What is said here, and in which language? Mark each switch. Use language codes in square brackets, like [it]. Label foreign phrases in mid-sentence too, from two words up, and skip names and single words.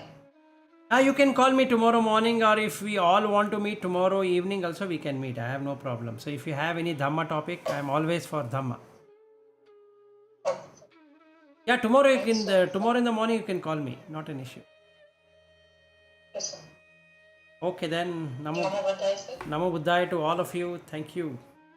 [en] You can call me tomorrow morning, or if we all want to meet tomorrow evening, also we can meet. I have no problem. So if you have any Dhamma topic, I am always for Dhamma. Oh, Yeah, tomorrow you thanks, can. sir. Tomorrow in the morning you can call me. Not an issue. Yes, sir. Okay then. [pi] Namo Buddhaya, [en] sir. [pi] Namo Buddhaya [en] to all of you. Thank you.